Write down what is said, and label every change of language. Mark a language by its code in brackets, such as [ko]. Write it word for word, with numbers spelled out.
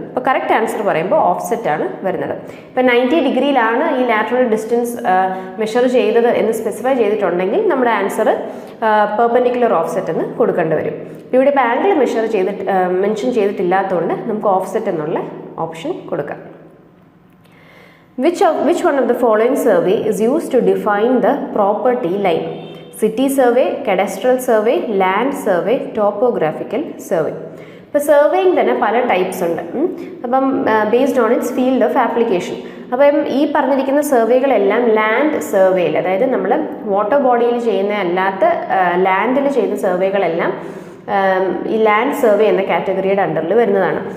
[ml] അപ്പോൾ correct answer പറയുമ്പോൾ ഓഫ്സെറ്റാണ് വരുന്നത്. ഇപ്പോൾ നയൻറ്റി ഡിഗ്രിയിലാണ് ഈ ലാറ്ററൽ ഡിസ്റ്റൻസ് മെഷർ ചെയ്തത് എന്ന് സ്പെസിഫൈ ചെയ്തിട്ടുണ്ടെങ്കിൽ നമ്മുടെ ആൻസർ പെർപെൻഡിക്കുലർ ഓഫ്സെറ്റ് എന്ന് കൊടുക്കേണ്ടി വരും. ഇവിടെ ഇപ്പോൾ ആംഗിൾ മെഷർ ചെയ്തിട്ട് മെൻഷൻ ചെയ്തിട്ടില്ലാത്തതുകൊണ്ട് നമുക്ക് ഓഫ്സെറ്റ് എന്നുള്ള ഓപ്ഷൻ കൊടുക്കാം. [en] Which of, which one of the following survey is used to define the property line? City survey, cadastral survey, land survey, topographical survey. [ml] ഇപ്പോൾ സർവേയിങ് തന്നെ പല ടൈപ്സ് ഉണ്ട്. അപ്പം [en] Based on its field of application. [ml] അപ്പം ഈ പറഞ്ഞിരിക്കുന്ന സർവേകളെല്ലാം land സർവേയിൽ, അതായത് നമ്മൾ വാട്ടർ ബോഡിയിൽ ചെയ്യുന്ന അല്ലാത്ത ലാൻഡിൽ ചെയ്യുന്ന സർവേകളെല്ലാം ഈ ലാൻഡ് സർവേ എന്ന കാറ്റഗറിയുടെ അണ്ടറിൽ വരുന്നതാണ്.